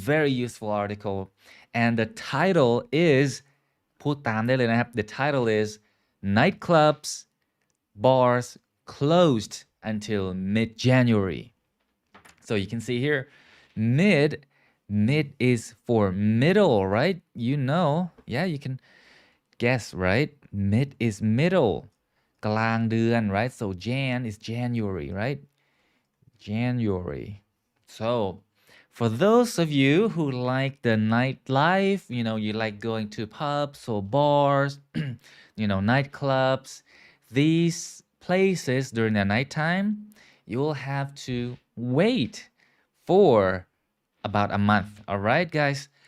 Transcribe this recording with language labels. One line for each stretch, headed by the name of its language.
English: very useful article and the title is
Thai: พูดตามได้เลยนะครับ
English: the title is nightclubs bars closed until mid-January. So you can see here mid is for middle, right? Yeah, you can guess, right? Mid is middle
Thai: กลางเดือน
English: right? So Jan is January, right? January. So for those of you who like the nightlife, you like going to pubs or bars, nightclubs, these places during the nighttime, you will have to wait for about a month. All right, guys?